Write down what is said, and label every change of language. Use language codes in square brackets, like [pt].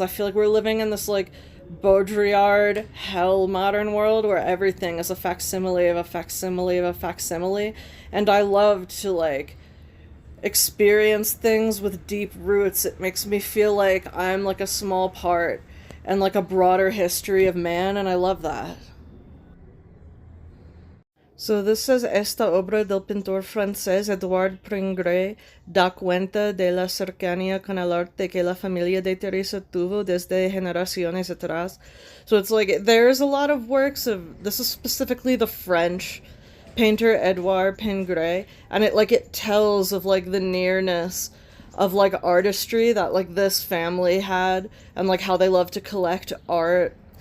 [en] I feel like we're living in this like Baudrillard hell modern world where everything is a facsimile of a facsimile of a facsimile, and I love to like experience things with deep roots. It makes me feel like I'm like a small part and like a broader history of man, and I love that. So this says, [es] esta obra del pintor francés Edouard Pringret da cuenta de la cercanía con el arte que la familia de Teresa tuvo desde generaciones atrás. [en] So it's like, there's a lot of works of, this is specifically the French painter Edouard Pingret, and it tells of like the nearness of like artistry that like this family had, and like how they love to collect art.